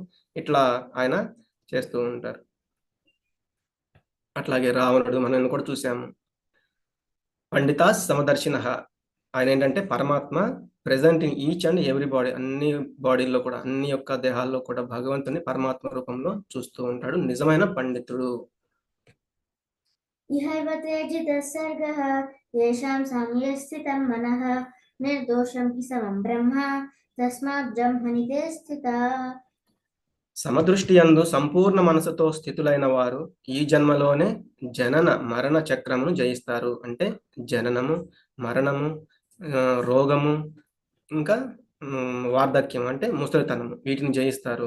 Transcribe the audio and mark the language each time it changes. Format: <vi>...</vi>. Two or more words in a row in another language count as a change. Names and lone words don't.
<te>ఇట్లా ఆయన చేస్తూ ఉంటారు. అట్లాగే రావణుడు మనం కూడా చూసాము.</te> <sa>పండిత సమదర్శినః</sa> <te>ఆయన ఏంటంటే పరమాత్మ</te> <en>present in each and every body,</en> <te>అన్ని బాడీల్లో కూడా, అన్ని యొక్క దేహాల్లో కూడా భగవంతుని పరమాత్మ రూపంలో చూస్తూ ఉంటాడు నిజమైన పండితుడు.</te> <sa>ఇహైవ తేజితః సర్గః తేషాం సామ్యే స్థితం మనః నిర్దోషం హి సమం బ్రహ్మ తస్మాత్ బ్రహ్మణి తే స్థితాః.</sa> <te>సమదృష్టి యందు సంపూర్ణ మనసుతో స్థితులైన వారు ఈ జన్మలోనే జనన మరణ చక్రమును జయిస్తారు. అంటే జననము, మరణము, రోగము, ఇంకా వార్ధక్యం అంటే ముసలితనము, వీటిని జయిస్తారు.</te>